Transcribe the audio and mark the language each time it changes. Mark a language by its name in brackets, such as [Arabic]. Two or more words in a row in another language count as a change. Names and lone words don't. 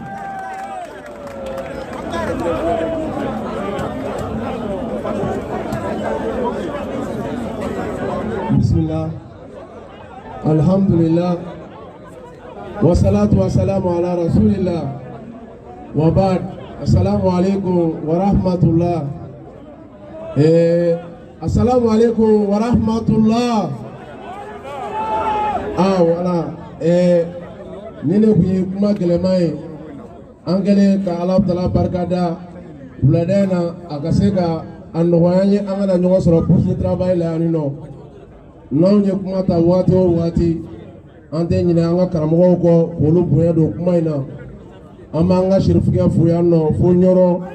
[Arabic] بسم الله، الحمد لله، والصلاة والسلام على رسول الله، وبعد، السلام عليكم ورحمة الله. السلام عليكم ورحمة الله. [French] Ah, voilà. [Bambara] Nene kuyi kuma gɛlɛma ye an kɛlen ka Ala Taala barikada wulada in na a ka se ka a nɔgɔya an ye an kana ɲɔgɔn sɔrɔ [French] poste de travail [Bambara] la yan nɔ n'anw ye kuma ta waati o waati an tɛ ɲinɛ an ka karamɔgɔw kɔ k'olu bonya don kuma in na an b'an ka serifikɛ fo yan nɔ fo ɲɔrɔ